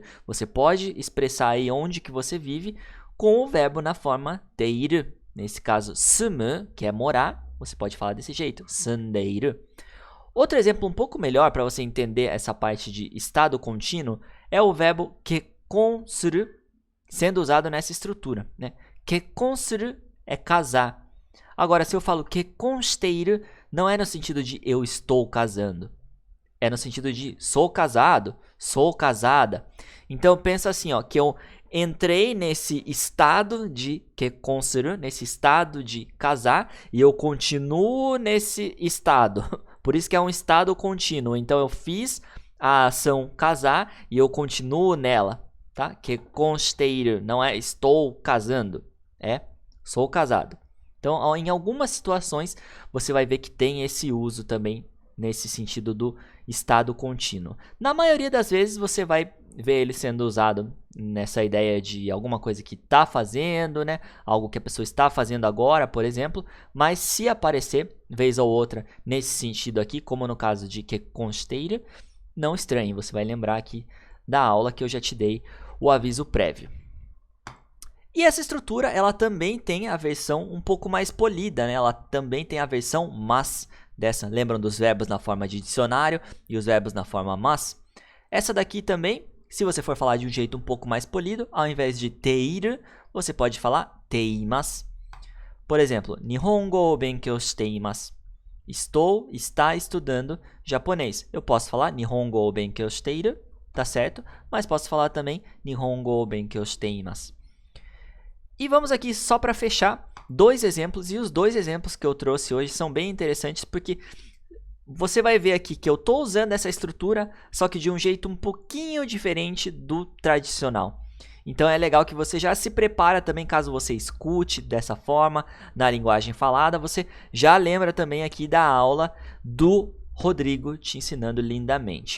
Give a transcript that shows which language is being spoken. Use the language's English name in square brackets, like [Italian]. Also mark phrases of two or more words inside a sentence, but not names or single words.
[Portuguese] Você pode expressar aí onde que você vive com o verbo na forma teiru. Nesse caso, sumu, que é morar, você pode falar desse jeito, sundeiru. Outro exemplo um pouco melhor para você entender essa parte de estado contínuo é o verbo [Japanese] 結婚する, [Portuguese] sendo usado nessa estrutura, né? [Japanese] 結婚する [Portuguese] é casar. Agora, se eu falo [Japanese] 結婚している, [Portuguese] não é no sentido de eu estou casando. É no sentido de sou casado, sou casada. Então, pensa assim, ó, que eu entrei nesse estado de [Japanese] 結婚する, [Portuguese] nesse estado de casar, e eu continuo nesse estado. Por isso que é um estado contínuo. Então, eu fiz a ação casar e eu continuo nela, tá? [Japanese] 結婚している, [Portuguese] não é estou casando, é sou casado. Então, em algumas situações, você vai ver que tem esse uso também nesse sentido do estado contínuo. Na maioria das vezes, você vai ver ele sendo usado nessa ideia de alguma coisa que está fazendo, né? Algo que a pessoa está fazendo agora, por exemplo. Mas se aparecer, vez ou outra, nesse sentido aqui, como no caso de [Japanese] 結婚している, [Portuguese] não estranhe. Você vai lembrar aqui da aula que eu já te dei o aviso prévio. E essa estrutura, ela também tem a versão um pouco mais polida, né? Ela também tem a versão mas dessa. Lembram dos verbos na forma de dicionário e os verbos na forma mas? Essa daqui também, se você for falar de um jeito um pouco mais polido, ao invés de teiru, você pode falar teimasu. Por exemplo, [Japanese] 日本語を勉強しています. [Portuguese] Está estudando japonês. Eu posso falar [Japanese] 日本語を勉強している, [Portuguese] tá certo? Mas posso falar também [Japanese] 日本語を勉強しています. [Portuguese] E vamos aqui só para fechar dois exemplos, e os dois exemplos que eu trouxe hoje são bem interessantes porque você vai ver aqui que eu estou usando essa estrutura, só que de um jeito um pouquinho diferente do tradicional. Então é legal que você já se prepara também, caso você escute dessa forma, na linguagem falada, você já lembra também aqui da aula do Rodrigo te ensinando lindamente.